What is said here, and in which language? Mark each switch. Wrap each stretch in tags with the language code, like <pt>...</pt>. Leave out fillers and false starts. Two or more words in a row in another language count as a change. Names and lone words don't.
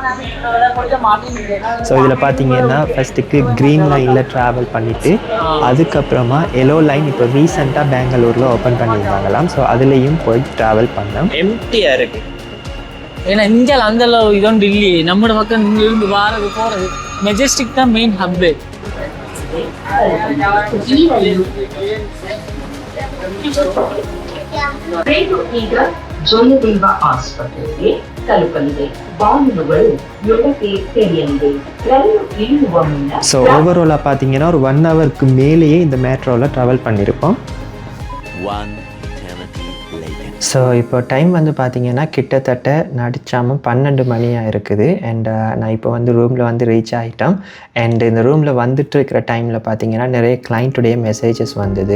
<ta>ஸோ இதில் பார்த்தீங்கன்னா ஃபஸ்ட்டுக்கு</ta> <en>green line</en> <ta>ட்ராவல் பண்ணிவிட்டு அதுக்கப்புறமா</ta> <en>yellow line</en> <ta>இப்போ ரீசெண்டாக பெங்களூரில் ஓப்பன் பண்ணியிருந்தாங்களாம். ஸோ அதுலேயும் போய் ட்ராவல் பண்ணோம். எம்டியாக இருக்குது. ஏன்னா இங்கே அந்த இதொன்று இல்லையே. நம்மளோட பக்கம் இருந்து வாரது போகிறது மெஜஸ்டிக் தான்</ta> <en>main hub.</en> <kn>ಜಯದೇವ ಆಸ್ಪತ್ರೆಗೆ ತಲುಪಲಿದೆ. ಬಾಗಿಲುಗಳು 7ಕ್ಕೆ ತೆರೆಯಲಿದೆ. ರೈಲು ಇಳಿಯುವ ಮುನ್ನ</kn> <ta>ஸோ ஓவராலாக பார்த்தீங்கன்னா ஒரு 1 hourக்கு மேலேயே இந்த மெட்ரோவில் ட்ராவல் பண்ணியிருப்போம். ஸோ இப்போ டைம் பார்த்தீங்கன்னா கிட்டத்தட்ட நடிச்சாமல் 12 மணியாக இருக்குது. அண்ட் நான் இப்போ ரூமில் ரீச் ஆகிட்டோம். அண்ட் இந்த ரூமில் வந்துட்டு இருக்கிற டைமில் பார்த்தீங்கன்னா நிறைய</ta> <en>client messages</en> <ta>வந்தது.</ta>